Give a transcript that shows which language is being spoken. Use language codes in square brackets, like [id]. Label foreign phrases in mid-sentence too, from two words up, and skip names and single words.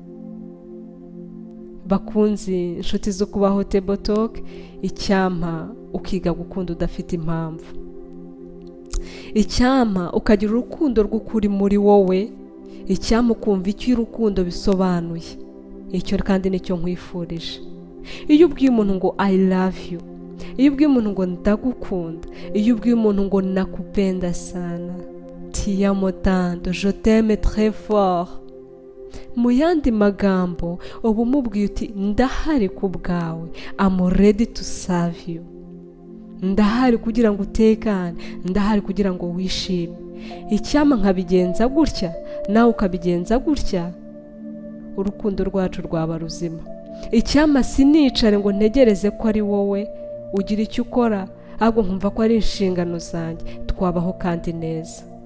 [rw] Bakunzi inshuti zo kubaho table talk, icyampa ukiga gukunda udafite impamvu. Icyampa ukagira urukundo rw'ukuri muri wowe. Icyampa ukumva icyo urukundo bisobanuye. Icyo kandi nicyo nkwifurije. Iyo ubwiye umuntu ngo [en] I love you, [rw] iyo ubwiye umuntu ngo ndagukunda, iyo ubwiye umuntu ngo [sw] nakupenda sana, [it] ti amo tanto, [fr] je t'aime très fort, [rw] mu yandi magambo uba umubwiye uti ndahari ku bwawe, [en] I'm ready to serve you. [rw] Ndahari kugira ngo utekane, ndahari kugira ngo wishime. Icyampa nkabigenza gutya nawe ukabigenza gutya, urukundo rwacu rwaba ruzima. Icyampa sinicare ngo ntegereze ko ari wowe ugira icyo ukora, ahubwo nkumva ko ari inshingano zanjye, twabaho kandi neza.